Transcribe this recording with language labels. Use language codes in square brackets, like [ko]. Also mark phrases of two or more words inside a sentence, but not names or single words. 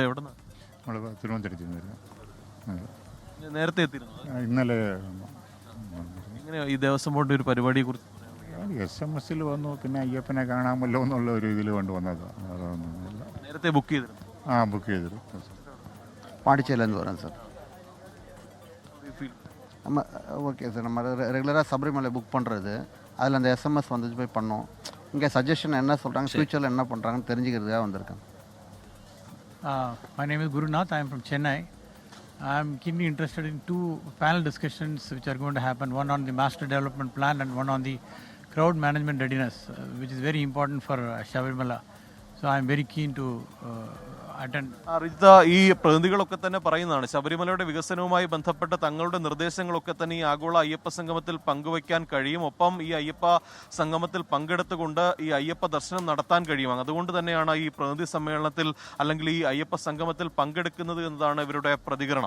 [ml] എവിടെ നിന്ന്? തിരുവനന്തപുരത്ത് നേരത്തെ എത്തിയിരുന്നു? ഇന്നലെ. ഇങ്ങനെ ഈ ദേവസ്വം ബോർഡിന്റെ ഒരു പരിപാടിയെ കുറിച്ച് SMS വന്നു. പിന്നെ അയ്യപ്പനെ കാണാമല്ലോ എന്നുള്ള ഒരു ഇതിൽ കൊണ്ടുവന്നതാണ്. അതൊന്നുമില്ല. നേരത്തെ ബുക്ക് ചെയ്തിരുന്നു? ബുക്ക് ചെയ്തിരുന്നു. [ta] பாண்டிச்சேரியிலேருந்து வரேன் சார். நம்ம ஓகே சார். நம்ம ரெகுலராக சபரிமலை புக் பண்ணுறது, அதில் அந்த SMS வந்துச்சு போய் பண்ணோம். இங்கே சஜஷன் என்ன சொல்கிறாங்க, ஃப்யூச்சரில் என்ன பண்ணுறாங்கன்னு தெரிஞ்சுக்கிறதுக்காக வந்திருக்கேன். [en] My name is Gurunath. I am from Chennai. I am keenly interested in 2 panel discussions which are going to happen. One on the master development plan and one on the crowd management readiness, which is very important for Shabarimala. So I am very keen to attend. [ml] റിജിത, ഈ പ്രതിനിധികളൊക്കെ തന്നെ പറയുന്നതാണ് ശബരിമലയുടെ വികസനവുമായി ബന്ധപ്പെട്ട തങ്ങളുടെ നിർദ്ദേശങ്ങളൊക്കെ തന്നെ ഈ ആഗോള അയ്യപ്പ സംഗമത്തിൽ പങ്കുവയ്ക്കാൻ കഴിയും. ഒപ്പം ഈ അയ്യപ്പ സംഗമത്തിൽ പങ്കെടുത്തുകൊണ്ട് ഈ അയ്യപ്പ ദർശനം നടത്താൻ കഴിയും. അതുകൊണ്ട് തന്നെയാണ് ഈ പ്രതിനിധി സമ്മേളനത്തിൽ അല്ലെങ്കിൽ ഈ അയ്യപ്പ സംഗമത്തിൽ പങ്കെടുക്കുന്നത് എന്നതാണ് ഇവരുടെ പ്രതികരണം.